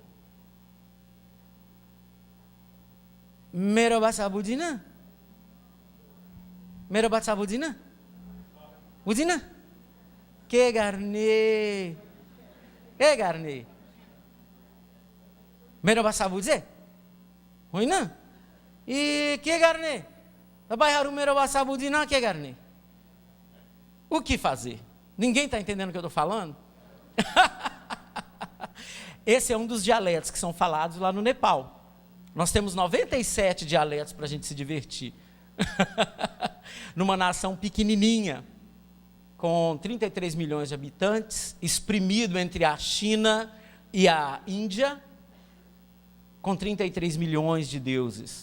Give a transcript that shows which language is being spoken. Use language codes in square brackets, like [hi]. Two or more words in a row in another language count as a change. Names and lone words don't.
[ne] मेरो भाषा बुझिन मेरो भाषा बुझिन बुझिन के गर्ने मेरो भाषा बुझे होइन के गर्ने तपाईँहरू मेरो भाषा बुझिन के गर्ने [pt] o que fazer ninguém está entendendo o que eu estou falando esse é um dos dialetos que são falados lá no Nepal nós temos 97 dialetos para a gente se divertir numa nação pequenininha com 33 milhões de habitantes, espremido entre a China e a Índia, com 33 milhões de deuses.